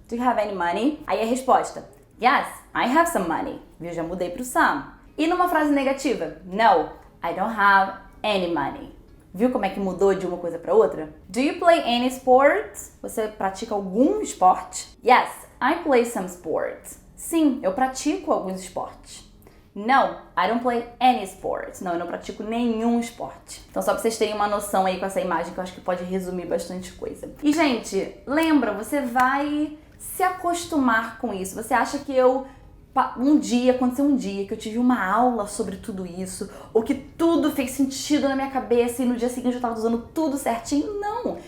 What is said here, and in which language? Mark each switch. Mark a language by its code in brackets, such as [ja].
[en] Do you have any money? [pt] Aí a resposta. [en] Yes, I have some money. [pt] Viu? Já mudei pro some. E numa frase negativa? [en] No, I don't have any money. [pt] Viu como é que mudou de uma coisa para outra? [en] Do you play any sports? [pt] Você pratica algum esporte? [en] Yes, I play some sports. [pt] Sim, eu pratico alguns esportes. [en] No, I don't play any sports. [pt] Não, eu não pratico nenhum esporte. Então, só pra vocês terem uma noção aí com essa imagem, que eu acho que pode resumir bastante coisa. E, gente, lembra, você vai se acostumar com isso. Você acha que eu aconteceu um dia que eu tive uma aula sobre tudo isso, ou que tudo fez sentido na minha cabeça e no dia seguinte eu tava usando tudo certinho. Não!